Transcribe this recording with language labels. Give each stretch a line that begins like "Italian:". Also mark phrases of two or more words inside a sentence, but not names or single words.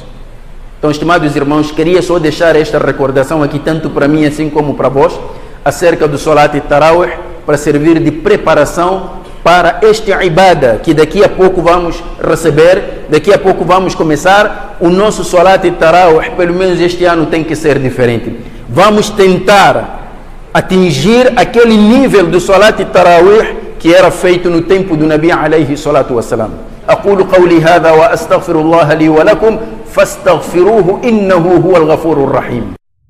Portuguese: Então, estimados irmãos, queria só deixar esta recordação aqui, tanto para mim assim como para vós, acerca do Salat e Tarawih, para servir de preparação para este ibada que daqui a pouco vamos receber, daqui a pouco vamos começar. O nosso Salat e Tarawih, pelo menos este ano, tem que ser diferente. Vamos tentar atingir aquele nível do Salat e Tarawih que era feito no tempo do
Arabic: نبي عليه الصلاة والسلام. أقول قولي هذا وأستغفر الله لي ولكم فاستغفروه إنه هو الغفور الرحيم.